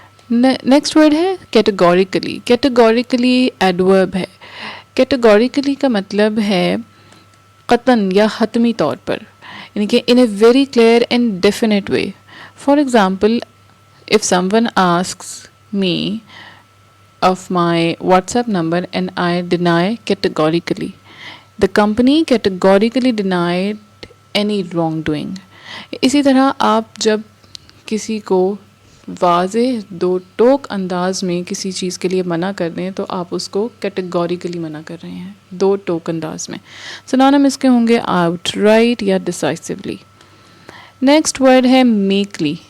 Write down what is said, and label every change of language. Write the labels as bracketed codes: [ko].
[ur] Next word ہے categorically. Categorically adverb ہے. Categorically کا مطلب ہے قطعاً یا حتمی طور پر، یعنی کہ [en] In a very clear and definite way. For example if someone asks me of my WhatsApp number and I deny categorically, the company categorically denied any wrongdoing. [ur] اسی طرح آپ جب کسی کو واضح دو ٹوک انداز میں کسی چیز کے لیے منع کر دیں تو آپ اس کو کیٹیگوریکلی منع کر رہے ہیں، دو ٹوک انداز میں. سنونیم اس کے ہوں گے آؤٹ رائٹ یا ڈیسائسولی. نیکسٹ ورڈ ہے میکلی.